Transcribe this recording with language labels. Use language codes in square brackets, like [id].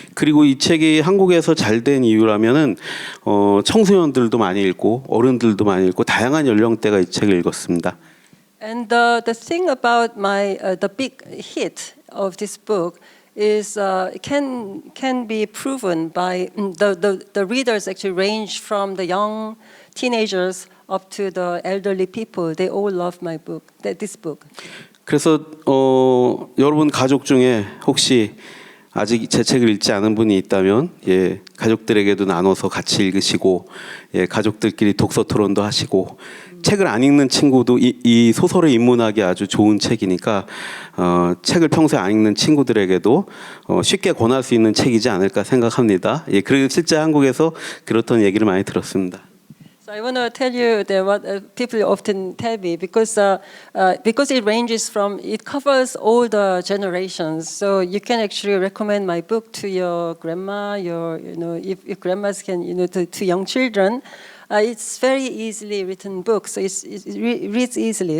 [ko] 그리고 이 책이 한국에서 잘 된 이유라면은 청소년들도 많이 읽고 어른들도 많이 읽고 다양한 연령대가 이 책을 읽었습니다. [en] And the thing about the big hit of this book is can be proven by the readers actually range from the young teenagers up to the elderly people, they all love my book, this book. [ko] 그래서 여러분 가족 중에 혹시 아직 제 책을 읽지 않은 분이 있다면 예, 가족들에게도 나눠서 같이 읽으시고 예, 가족들끼리 독서 토론도 하시고 책을 안 읽는 친구도 이 소설을 입문하기 아주 좋은 책이니까 책을 평소에 안 읽는 친구들에게도 쉽게 권할 수 있는 책이지 않을까 생각합니다. 예, 그리고 실제 한국에서 그렇던 얘기를 많이 들었습니다. [en] So I want to tell you that what people often tell me because it ranges from it covers all the generations. So you can actually recommend my book to your grandma, if grandmas can to young children. It's very easily written book, so it reads easily.